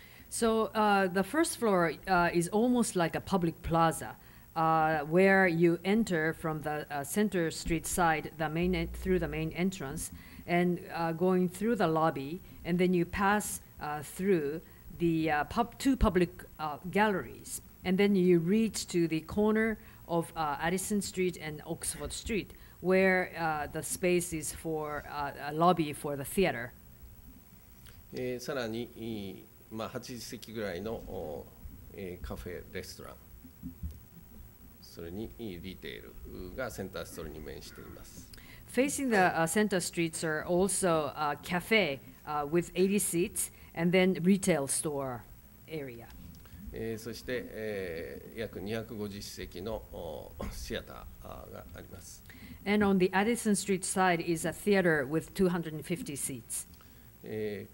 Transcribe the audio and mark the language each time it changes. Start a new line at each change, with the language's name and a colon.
English: So the first floor is almost like a public plaza, where you enter from the Center Street side, through the main entrance, and going through the lobby, and then you pass through the two public galleries, and then you reach to the corner of Addison Street and Oxford Street, where the space is for a lobby for the theater.
Japanese: さらに、80席ぐらいのカフェ、レストラン、それにリテールがセンターストリーに面しています。
English: Facing the center streets are also a cafe with 80 seats and then retail store area.
Japanese: そして、約250席のシアターがあります。
English: And on the Addison Street side is a theater with 250 seats.